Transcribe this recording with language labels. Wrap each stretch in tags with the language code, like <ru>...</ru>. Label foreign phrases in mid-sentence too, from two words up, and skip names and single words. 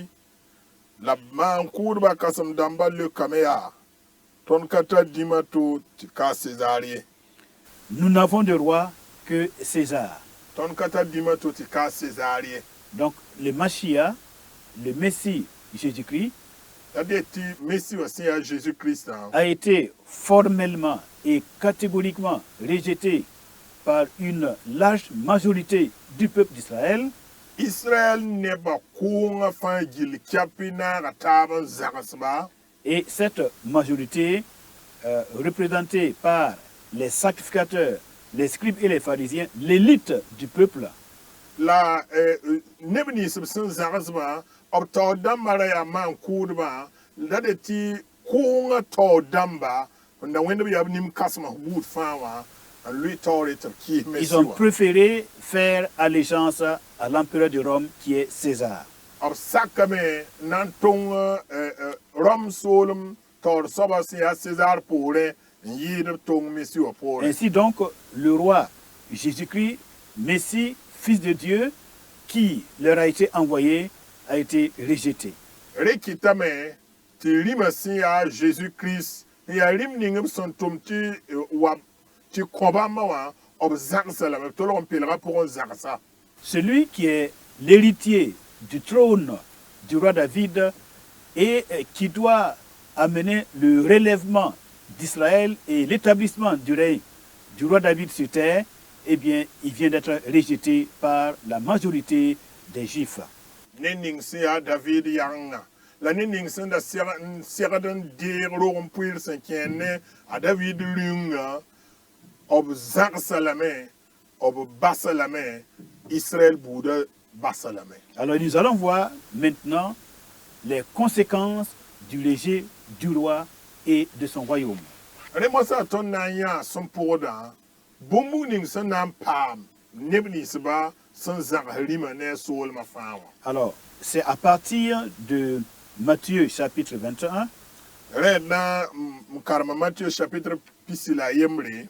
<mos>La maan-kʋʋdbã kãsem-dãmbã leokame yaa, tõnd ka tar dĩmã to tɩ ka a César ye.</mos> <fr>Nous n'avons de roi que César.</fr> <mos>Tõnd ka tar dĩmã to tɩ ka a César ye.</mos> <fr>Donc le Mashiach, le Messie Jésus-Christ,</fr> <mos>La de tɩ Messi wa sẽn yaa Jésus-Christ</mos> <fr>a été formellement et catégoriquement rejeté par une large majorité du peuple d'Israël.</fr> <mos>Israël nebã kʋʋngã fãa gill kɛpɩ naaga taab n zagsba.</mos> <fr>Et cette majorité, représentée par les sacrificateurs, les scribes et les pharisiens, l'élite du peuple,</fr> <mos>La neb nins b sẽn zagsba b tao dãmbã ra yaa maan-kʋʋdbã la de tɩ kʋʋngã tao dãmba n da wẽnd b yaa b nim-kãsemã buud fãa wã n lʋɩ taoore tɩ b kɩɩs</mos> <fr>ils</fr> <mos>Messi</mos> <fr>ont</fr> <mos>wã.</mos> <fr>préféré faire allégeance à l'empereur de Rome qui est César.</fr> <mos>B sakame na n tong Rom soolem taoor soabã sẽn yaa César poorẽ n yɩɩd b tong Messi wã poorẽ.</mos> <fr>Ainsi donc, le roi Jésus-Christ, Messie, Fils de Dieu, qui leur a été envoyé, a été rejeté.</fr> <mos>Rɩkɩtame tɩ rĩmã sẽn yaa Jésus-Christ n yaa rĩm ning b sẽn tʋm tɩ wa tɩ kõ bãmbã wã b zagsa lame b tolg n pelga pʋgẽ zagsa.</mos> <fr>Celui qui est l'héritier du trône du roi David et qui doit amener le relèvement d'Israël et l'établissement du règne du roi David sur terre, eh bien, il vient d'être rejeté par la majorité des Juifs.</fr> <mos>Ne ning sẽn yaa David yãngã la ne ning sẽn da segd n deeg rog n pʋɩɩr sẽn kẽer ne a David rĩngã b zagsa lame b basa lame Israël buudã basa lame.</mos> <fr>Alors nous allons voir maintenant les conséquences du rejet du roi et de son royaume.</fr> <mos>Rẽ mosã tõnd na n yãa sẽn pʋgdã bũmb ning sẽn na n paam neb ninsba sẽn zãgs rĩmã ne a soolmã fãa wã.</mos> <fr>Alors, c'est à partir de Matthieu chapitre 21,</fr> <mos>Rẽd na n karema Matthieu chapitre pisi la a yembre,</mos>